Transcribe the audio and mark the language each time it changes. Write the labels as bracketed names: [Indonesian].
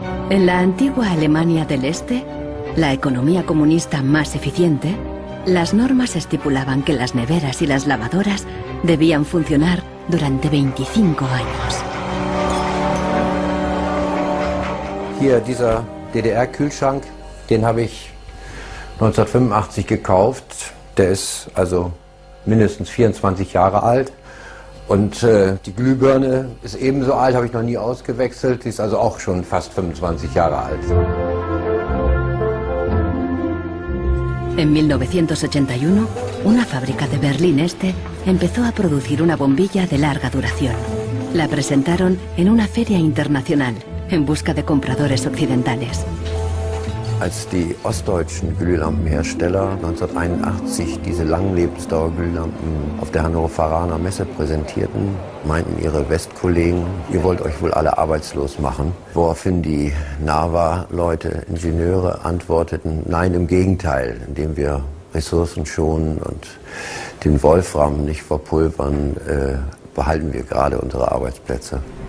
[Spanish] En la antigua Alemania del Este, la economía comunista más eficiente, las normas estipulaban que las neveras y las lavadoras debían funcionar durante 25 años. [German] Hier, dieser DDR-Kühlschrank, den habe ich 1985 gekauft. Der ist also mindestens 24 Jahre alt. Und die Glühbirne ist ebenso alt, habe ich noch nie ausgewechselt. Die ist also auch schon fast 25 Jahre alt. [Spanish] En 1981, una fábrica de Berlín Este empezó a producir una bombilla de larga duración. La presentaron en una feria internacional en busca de compradores occidentales. [German] Als die ostdeutschen Glühlampenhersteller 1981 diese Langlebensdauerglühlampen auf der Hannoveraner Messe präsentierten, meinten ihre Westkollegen, ihr wollt euch wohl alle arbeitslos machen. Woraufhin die NAVA-Leute, Ingenieure, antworteten, nein, im Gegenteil, indem wir Ressourcen schonen und den Wolfram nicht verpulvern, behalten wir gerade unsere Arbeitsplätze.